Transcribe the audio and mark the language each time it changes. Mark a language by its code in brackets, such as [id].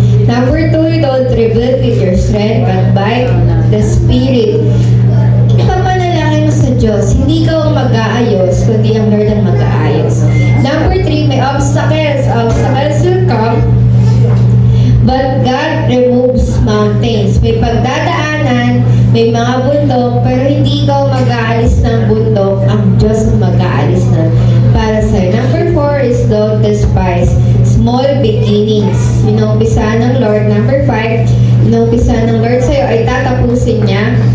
[en] Number 2, you don't rebuild with your strength, but by the Spirit. [tl] Ipapanalangin mo sa Diyos. Hindi ka ang mag-aayos, kundi ang Lord ang mag-aayos. [en] Number 3, may obstacles. Obstacles will come, but God removes mountains. [tl] May pagdadaanan, may mga bundok, pero hindi ikaw mag-aalis ng bundok, ang Diyos ang mag-aalis na para sa'yo. [en] Number 4 is don't despise small beginnings. [tl] Inumpisa ng Lord. Number 5, inumpisa ng Lord sa'yo ay tatapusin niya.